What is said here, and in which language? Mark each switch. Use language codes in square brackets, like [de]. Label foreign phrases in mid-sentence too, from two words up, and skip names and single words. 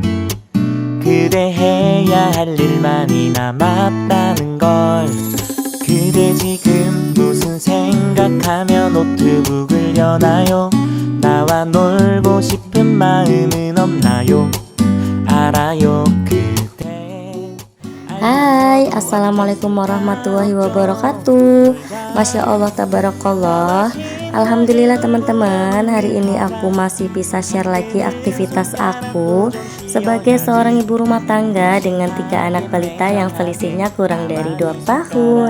[ko] 그대 해야 할 일 많이 남았다는 걸. 그대 지금 무슨 생각하며 노트북을 여나요? 나와 놀고 싶은 마음은 없나요? 알아요. 그대. [ar] Hai, السلام عليكم ورحمة الله وبركاته. ما شاء الله، تبارك الله. [id] Alhamdulillah teman-teman, hari ini aku masih bisa share lagi aktivitas aku sebagai seorang ibu rumah tangga dengan 3 anak balita yang selisihnya kurang dari 2 tahun.